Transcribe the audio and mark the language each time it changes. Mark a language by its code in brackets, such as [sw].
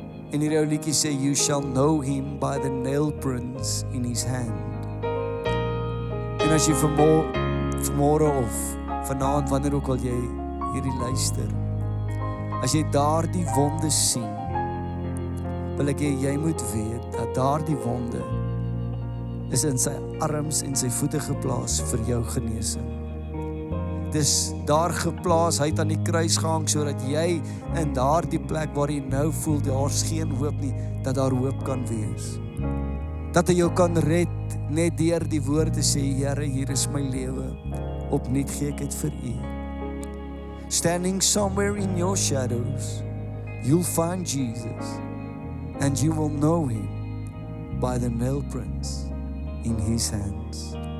[af] En hierdie ou liedjie sê, [en] you shall know him by the nail prints in his hand. [af] En as jy vanmôre of vanaand, wanneer ook al jy hierdie luister, as jy daardie wonde sien, wil ek jy moet weet dat daardie wonde is in sy arms en sy voete geplaas vir jou genesing. Dis daar geplaas, hy het aan die kruis gehang, sodat jy in daardie plek waar jy nou voel, daar's geen hoop nie, dat daar hoop kan wees. Dat hy jou kan red, net deur die woorde sê, Here, hier is my lewe, opnuut gee ek dit vir U. [en] Standing somewhere in your shadows, you'll find Jesus, and you will know him by the nail prints in his hands.